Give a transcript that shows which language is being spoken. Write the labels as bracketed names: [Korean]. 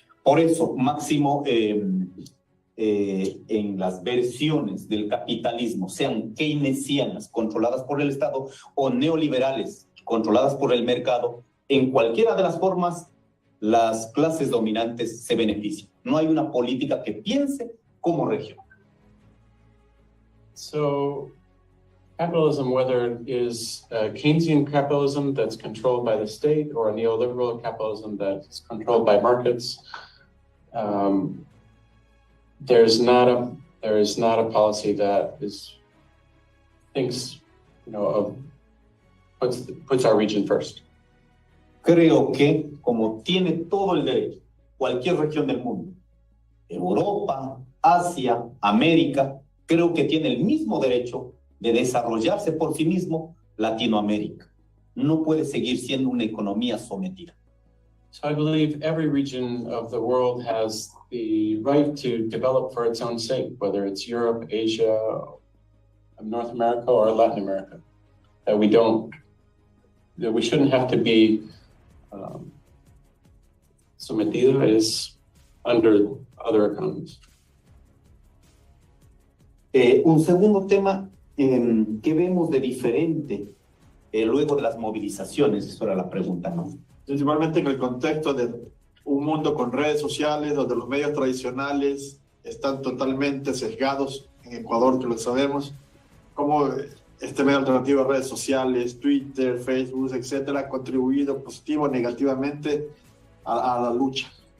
[Spanish] Por eso, Máximo, en las versiones del capitalismo, sean keynesianas, controladas por el Estado, o neoliberales, controladas por el mercado, en cualquiera de las formas, las clases dominantes se benefician. No hay una política que piense como región. [English] So capitalism, whether it is Keynesian capitalism that's controlled by the state or a neoliberal capitalism that's controlled by markets, there is not a policy that thinks, puts our region first. [Spanish] Creo que, como tiene todo el derecho, cualquier región del mundo, Europa, Asia, América, creo que tiene el mismo derecho de desarrollarse por sí mismo Latinoamérica. No puede seguir siendo una economía sometida. [English] So I believe every region of the world has the right to develop for its own sake, whether it's Europe, Asia, North America, or Latin America. That we shouldn't have to be sometidos under other economies. [Spanish] Un segundo tema ¿Qué vemos de diferente luego de las movilizaciones? Eso era la pregunta, ¿no? Principalmente en el contexto de un mundo con redes sociales, donde los medios tradicionales están totalmente sesgados en Ecuador, que lo sabemos, como este medio alternativo de redes sociales, Twitter, Facebook, etcétera, ha contribuido positivo o negativamente a la lucha.